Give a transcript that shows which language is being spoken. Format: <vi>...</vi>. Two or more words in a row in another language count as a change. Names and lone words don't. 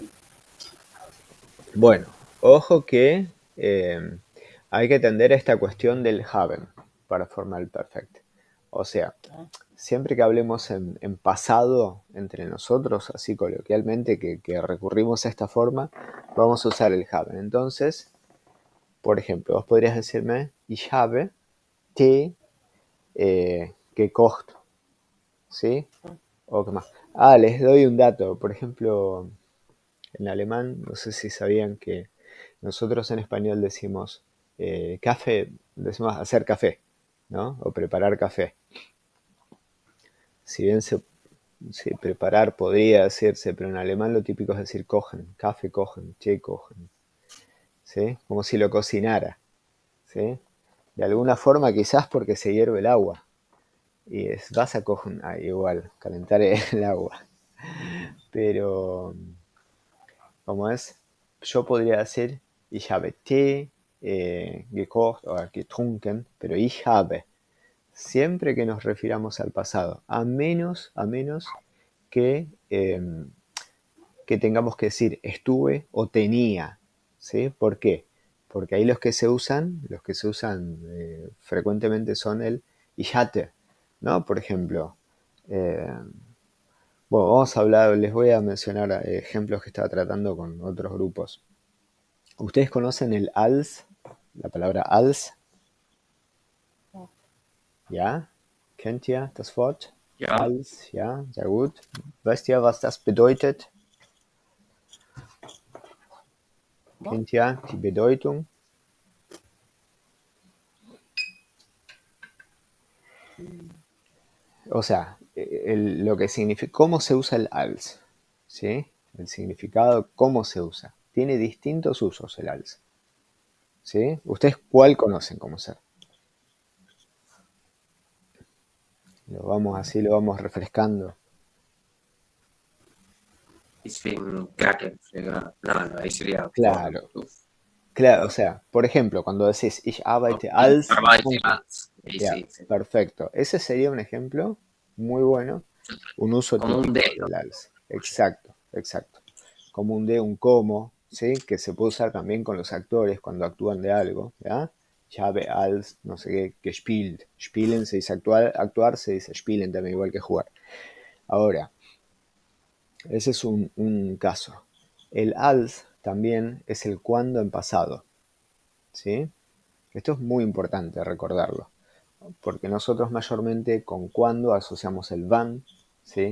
<es>Bueno, ojo que hay que atender a esta cuestión del haben para formar el perfect. O sea, siempre que hablemos en pasado entre nosotros, así coloquialmente, que recurrimos a esta forma, vamos a usar el haben. Entonces, por ejemplo, vos podrías decirme,</es> <de>ich habe Tee gekocht,</de> <es>¿sí? O qué más. Les doy un dato. Por ejemplo, en alemán, no sé si sabían que nosotros en español decimos café, decimos hacer café, ¿no? O preparar café. Si bien preparar podría decirse, pero en alemán lo típico es decir</es> <de>kochen, café kochen, Tee kochen,</de> <es>¿sí? Como si lo cocinara, ¿sí? De alguna forma quizás porque se hierve el agua. Y es vas a kochen, igual, calentar el agua. Pero, como es, yo podría decir,</es> <de>ich habe Tee gekocht o getrunken, pero ich habe.</de> <es>Siempre que nos refiramos al pasado, a menos que tengamos que decir estuve o tenía, ¿sí? ¿Por qué? Porque ahí los que se usan frecuentemente son el</es> <de>ich hatte,</de> <es>¿no? Por ejemplo, bueno, vamos a hablar, les voy a mencionar ejemplos que estaba tratando con otros grupos. ¿Ustedes conocen el als? La palabra als.</es> <de>Ja? Kennt ihr das Wort? Ja, Als, ja, sehr gut. Weißt ihr, was das bedeutet? Kennt ihr die Bedeutung?</de> <es>O sea, lo que significa, cómo se usa el als, ¿sí? El significado, cómo se usa. Tiene distintos usos el als, ¿sí? ¿Ustedes cuál conocen como ser? Lo vamos refrescando.</es> <de>ich bin Krankenpfleger.</de> <es>No, ahí sería por... Claro, claro, o sea, por ejemplo, cuando decís</es> <de>ich arbeite Ich als arbeite Kranken-, als.</de> <es>Ahí ya, sí, sí. perfecto. Ese sería un ejemplo muy bueno, un uso Como un típico dedo. del als. Exacto, exacto. Como un de, un como, ¿sí? Que se puede usar también con los actores cuando actúan de algo, ¿ya?</es> <de>Ich habe als,</de> <es>no sé qué,</es> <de>gespielt.</de> <es>Spielen se dice actuar se dice spielen también, igual que jugar. Ahora, ese es un caso. El als también es el cuando en pasado, ¿sí? Esto es muy importante recordarlo, porque nosotros mayormente con cuando asociamos el van, ¿sí?</es>